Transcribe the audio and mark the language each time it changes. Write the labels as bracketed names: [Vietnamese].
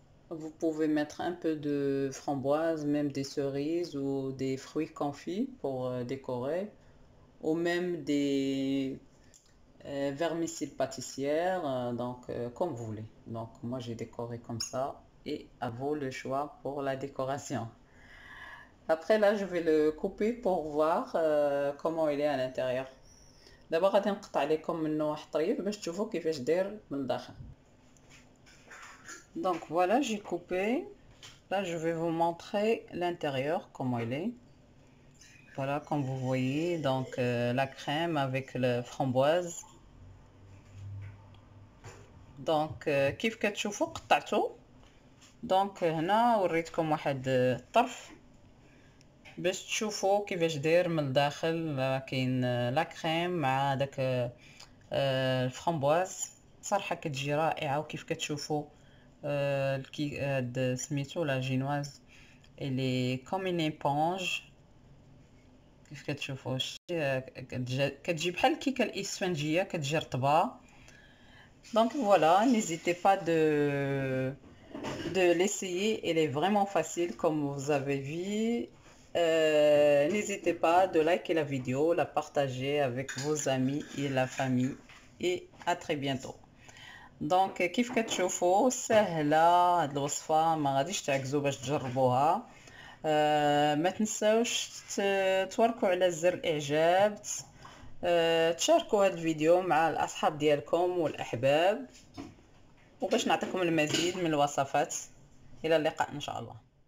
[French] Vous pouvez mettre un peu de framboise, même des cerises ou des fruits confits pour décorer, ou même des vermicelles pâtissières, donc comme vous voulez. Donc moi j'ai décoré comme ça et à vous le choix pour la décoration. Après là je vais le couper pour voir comment il est à l'intérieur. [Arabic] دابا غادي نقطع لكم منه واحد طريف باش تشوفوا كيفاش داير من الداخل. [French] Donc voilà, j'ai coupé. Là je vais vous montrer l'intérieur comment il est. Voilà, comme vous voyez, donc la crème avec le framboise. Donc [Arabic] كيف كتشوفوا قطعته. دونك هنا وريتكم واحد الطرف باش تشوفوا كيفاش داير من الداخل. كاين لا كريم مع داك الفرامبواز صراحه كتجي رائعه. وكيف كتشوفوا هاد سميتو لا جينواز اللي كوم ان ايبونج. كيف كتشوفوا كتجي بحال الكيكه الاسفنجيه كتجي رطبه. [French] Donc voilà, n'hésitez pas de l'essayer. Elle est vraiment facile comme vous avez vu. N'hésitez pas de liker la vidéo, la partager avec vos amis et la famille et à très bientôt. [Arabic] دونك كيف كتشوفوا سهله هاد الوصفه، ما غاديش تعكزوا باش تجربوها. ما تنساوش توركوا على زر الاعجاب، تشاركوا هذا الفيديو مع الاصحاب ديالكم والاحباب، وباش نعطيكم المزيد من الوصفات. الى اللقاء ان شاء الله.